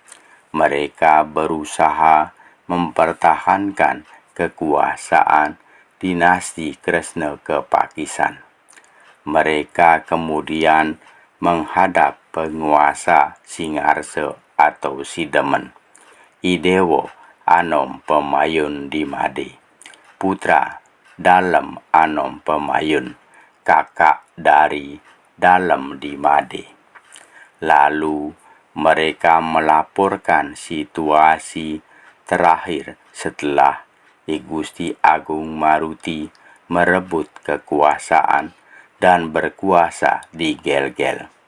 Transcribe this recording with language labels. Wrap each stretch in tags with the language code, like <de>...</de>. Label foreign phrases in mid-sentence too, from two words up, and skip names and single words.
<id>Mereka berusaha mempertahankan kekuasaan dinasti Kresna Kepakisan. Mereka kemudian menghadap penguasa Singarse atau Sidemen, I Dewo Anom Pemayun di Made, putra Dalem Anom Pemayun, kakak dari Dalem di Made. Lalu mereka melaporkan situasi terakhir setelah I Gusti Agung Maruti merebut kekuasaan dan berkuasa di Gelgel.</id>